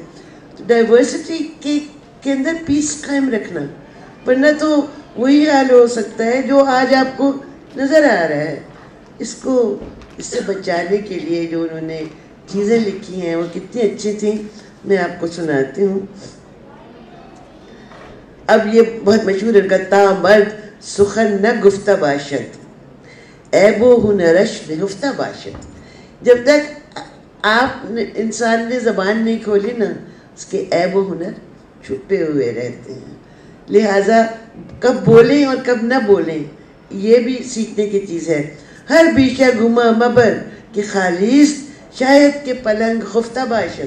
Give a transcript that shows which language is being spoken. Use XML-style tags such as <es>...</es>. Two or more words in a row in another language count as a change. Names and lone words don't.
<ur>تو ڈائیورسٹی کے اندر پیس قائم رکھنا, ورنہ تو وہی حال ہو سکتا ہے جو آج آپ کو نظر آ رہا ہے. اس سے بچانے کے لیے جو انہوں نے چیزیں لکھی ہیں وہ کتنی اچھی تھیں, میں آپ کو سناتی ہوں. اب یہ بہت مشہور ہے ان کا,</ur> <fa>تا مرد سخن نہ گفتہ باشد, عیب و ہنرش نہفتہ باشد.</fa> <ur>جب تک انسان نے زبان نہیں کھولی نا, اس کے عیب و ہنر چھپے ہوئے رہتے ہیں. لہٰذا کب بولیں اور کب نہ بولیں یہ بھی سیکھنے کی چیز ہے.</ur> <fa>ہر بیشہ گما مبر کہ خالیست شاید کہ پلنگ خفتہ باشد.</fa>